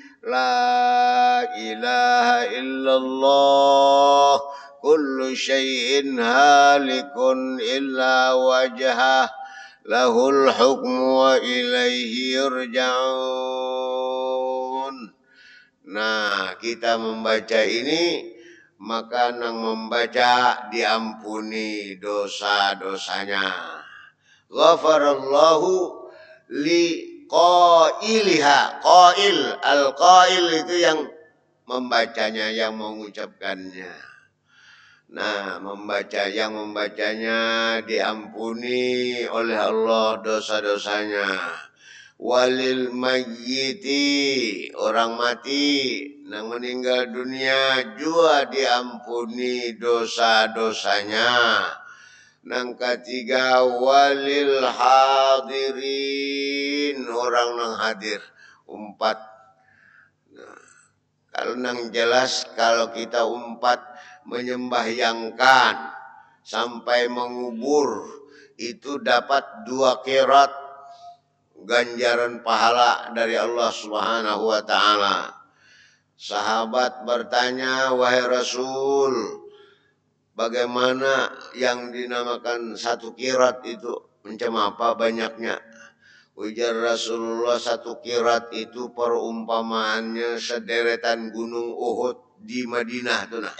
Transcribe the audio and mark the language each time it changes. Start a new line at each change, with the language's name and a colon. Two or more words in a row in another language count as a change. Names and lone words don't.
Arabic: لا إله إلا الله كل شيء هالك إلا وجهه له الحكم وإليه ترجعون.
Banjar: Nah, kita membaca ini, maka nang membaca diampuni dosa-dosanya.
Arabic: غفر الله لقائلها. Qail,
Indonesian: al-qail itu yang membacanya, yang mengucapkannya. Nah, yang membacanya diampuni oleh Allah dosa-dosanya.
Arabic: وللميت,
Banjar: orang mati nang meninggal dunia juga diampuni dosa-dosanya. Nang ketiga
Arabic: وللحاضرين,
Banjar: orang nang hadir. Umpat. Nah, kalau nang jelas kalau kita umpat menyembahyangkan sampai mengubur itu dapat 2 qirat ganjaran pahala dari Allah
Arabic: سبحانه وتعالى.
Indonesian: Sahabat bertanya, wahai Rasul, bagaimana yang dinamakan 1 qirat itu?
Banjar: Macam apa banyaknya? Ujar Rasulullah, 1 qirat itu perumpamaannya sederetan gunung Uhud di Madinah tuh nah.